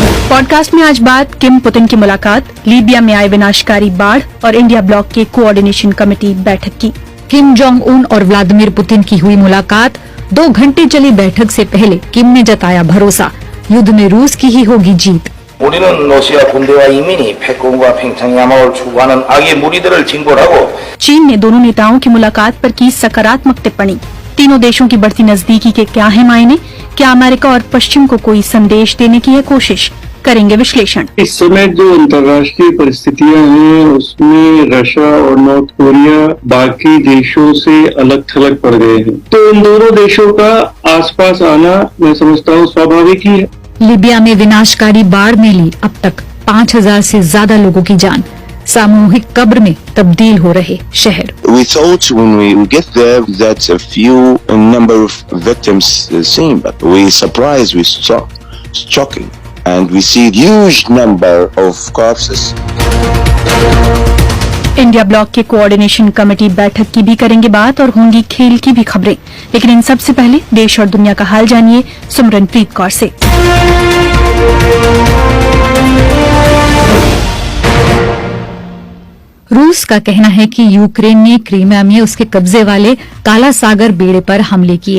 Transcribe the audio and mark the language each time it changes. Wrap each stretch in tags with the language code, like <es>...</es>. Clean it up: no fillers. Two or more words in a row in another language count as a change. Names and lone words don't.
<hi>पॉडकास्ट में आज बात किम पुतिन की मुलाकात, लीबिया में आए विनाशकारी बाढ़ और इंडिया ब्लॉक के</hi> <en>coordination committee</en> <hi>बैठक की। किम जोंग उन और व्लादिमीर पुतिन की हुई मुलाकात। 2 घंटे चली बैठक से पहले किम ने जताया भरोसा, युद्ध में रूस की ही होगी जीत।</hi> <ko>우리는 러시아 군대와 이민이 패권과 팽창 야망을 추구하는 악의 무리들을 징벌하고</ko> <hi>चीन ने दोनों नेताओं की मुलाकात पर की सकारात्मक टिप्पणी। तीनों देशों की बढ़ती नजदीकी के क्या है मायने, क्या अमेरिका और पश्चिम को कोई संदेश देने की है कोशिश, करेंगे विश्लेषण। इस समय जो अंतर्राष्ट्रीय परिस्थितियां हैं उसमें रशिया और नॉर्थ कोरिया बाकी देशों से अलग थलग पड़ गए हैं, तो इन दोनों देशों का आसपास आना मैं समझता हूँ स्वाभाविक ही है। लीबिया में विनाशकारी बाढ़ में ली अब तक 5000 से ज्यादा लोगों की जान। सामूहिक कब्र में तब्दील हो रहे शहर।</hi> <en>We thought when we get there that a few number of victims seen, but we surprised, we shocking, and we see huge number of corpses.</en> <hi>इंडिया ब्लॉक के</hi> <en>coordination committee</en> <hi>बैठक की भी करेंगे बात और होंगी खेल की भी खबरें, लेकिन इन सबसे पहले देश और दुनिया का हाल जानिए सिमरनप्रीत कौर से। रूस का कहना है कि यूक्रेन ने क्रीमिया में उसके कब्जे वाले काला सागर बेड़े पर हमले किए।</hi>